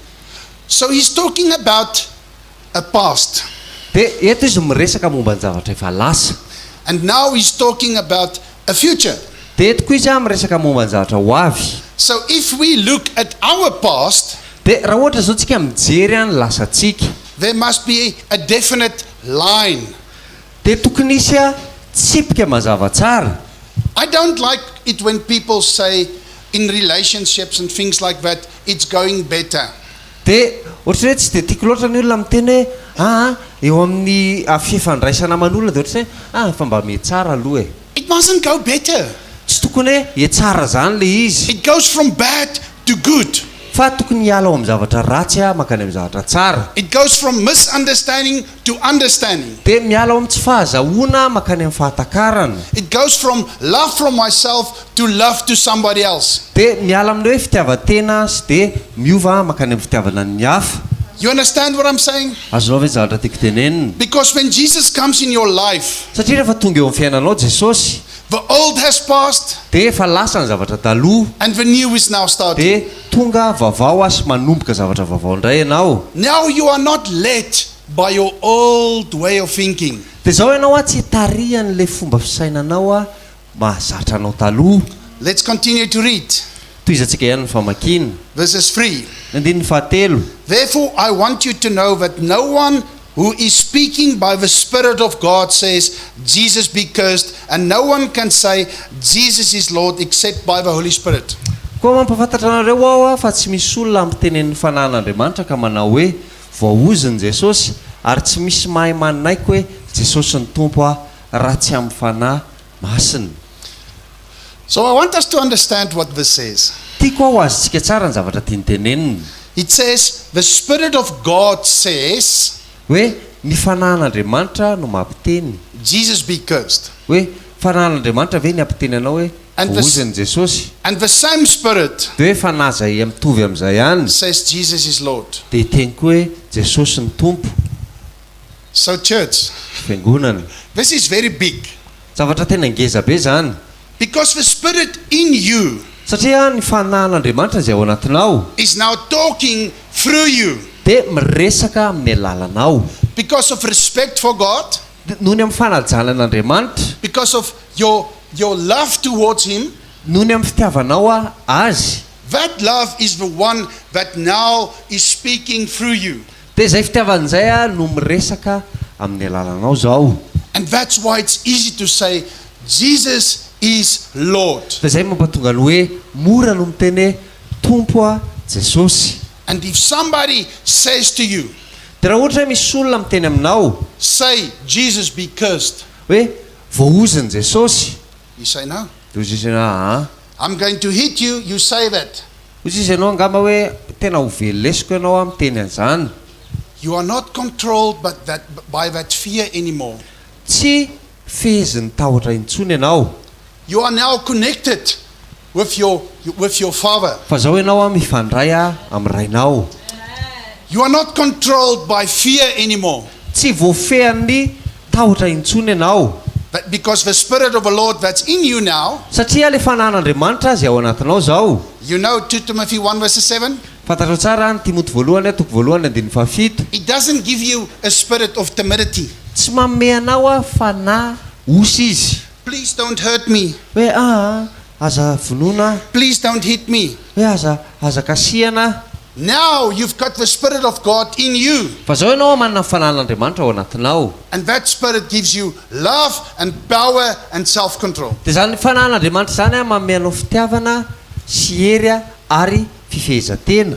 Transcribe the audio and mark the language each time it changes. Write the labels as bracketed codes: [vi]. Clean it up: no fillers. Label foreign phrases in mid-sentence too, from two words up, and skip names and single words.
[en] So he's talking about a past. [mg] Dia eto izy miresaka momba ny zavatra efa lasa. [en] And now he's talking about a future. [mg] Dia eto koa izy miresaka momba ny zavatra ho avy. [en] So if we look at our past, [mg] Dia raha ohatra zao tsika mijery ny lasantsika, [en] there must be a definite line. [mg] dia tokony isy tsipika mazava tsara. [en] I don't like it when people say in relationships and things like that, it's going better. [mg] Dia ohatrany hoe tsy dia tiako loatra ny olona miteny hoe eo amin'ny fifandraisana aman'olona dia ohatrany hoe fa mba mihatsara aloha e. [en] It mustn't go better. [mg] Tsy tokony hoe hiatsara zany le izy. [en] It goes from bad to good. [mg] Fa tokony hiala ao amin'ny zavatra ratsy makany amin'ny zavatra tsara. [en] It goes from misunderstanding to understanding. [mg] Dia miala ao amin'ny tsy fahazahoana makany amin'ny fahatakarana. [en] It goes from love from myself to love to somebody else. [mg] Dia miala amin'ny hoe fitiavan-tena sy dia miova makany amin'ny fitiavana ny hafa. [en] You understand what I'm saying? [mg] Azonao ve zavatra tiako tenenina? [en] Because when Jesus comes in your life, [mg] Satria rehefa tonga eo amin'ny fiainanao Jesosy, [en] the old has passed [mg] dia efa lasa ny zavatra taloha, [en] and the new is now starting. [mg] dia tonga vaovao sy manomboka zavatra vaovao indray ianao. [en] Now you are not led by your old way of thinking. [mg] Dia zao ianao tsy tarihan'ilay fomba fisainanao mahazatra anao taloha. [en] Let's continue to read. [mg] Toizantsika ihany ny famakiana. [en] Verses 3. [mg] Ny andininy fahatelo. [en] Therefore I want you to know that no one who is speaking by the Spirit of God says, Jesus be cursed, and no one can say, Jesus is Lord, except by the Holy Spirit. [mg] Koa mampafantatra anareo ao fa tsy misy olona ampitenen'ny fanan'Andriamanitra ka manao hoe voaoziny Jesosy, ary tsy misy mahay manaiky hoe Jesosy ny tompo raha tsy amin'ny fanahy masina. [en] So I want us to understand what this says. [mg] tiako ao azontsika tsara ny zavatra tiany tenenina [en] It says, the Spirit of God says, [mg] hoe ny fanahin'Andriamanitra no mampiteny [en] Jesus be cursed. [mg] hoe fanahin'Andriamanitra ve ny ampiteny anao hoe [en] And [mg] vohozany Jesosy [en] And the same Spirit [mg] de hoe fanahy zay mitovy amin'izay ihany [en] says Jesus is Lord. [mg] de hiteny koa hoe Jesosy ny tompo [en] So church, [mg] fiangonana [en] this is very big. [mg] zavatra tena ngeza be zany [en] Because the Spirit in you [mg] satria ny fanahin'Andriamanitra zay ao anatinao [en] is now talking through you. [mg] de miresaka amin'ny alalanao [en] Because of respect for God, [mg] noho ny amin'ny fanajana an'Andriamanitra [en] because of your love towards Him, [mg] noho ny amin'ny fitiavanao azy [en] that love is the one that now is speaking through you. [mg] de zay fitiavan'izay no miresaka amin'ny alalanao zao [en] And that's why it's easy to say, Jesus is Lord. [mg] de zay mampatonga ny hoe mora no miteny tompo Jesosy [en] And if somebody says to you, [mg] de raha ohatra hoe misy olona miteny aminao [en] say, Jesus be cursed, [mg] hoe voahoziny Jesosy [en] you say no. [mg] de ozy izy ianao [en] I'm going to hit you, you say that. [mg] ozy izy ianao angamba hoe tena ho velesiko ianao miteny an'izany [en] You are not controlled by that fear anymore. [mg] tsy fezin'ny tahotra intsony ianao [en] You are now connected with your Father. [mg] fa zao ianao mifandray amin'ny rainao [en] You are not controlled by fear anymore. [mg] tsy voafehan'ny tahotra intsony ianao [en] But because the Spirit of the Lord that's in you now, [mg] satria le fanahin'Andriamanitra zay ao anatinao zao [en] you know 2 Timothy 1 verse 7, [mg] fantatrao tsara ny Timoty voalohany toko voalohany andiny fafito [en] it doesn't give you a spirit of timidity. [mg] tsy manome anao fanahy osy izy [en] Please don't hurt me. [mg] hoe aza vonoina [en] Please don't hit me. [mg] hoe aza kasihana [en] Now you've got the Spirit of God in you. [mg] fa zao ianao manana ny fanahin'Andriamanitra ao anatinao [en] And that Spirit gives you love and power and self-control. [mg] de zany fanahin'Andriamanitra zany manome anao fitiavana sy hery ary fifehezantena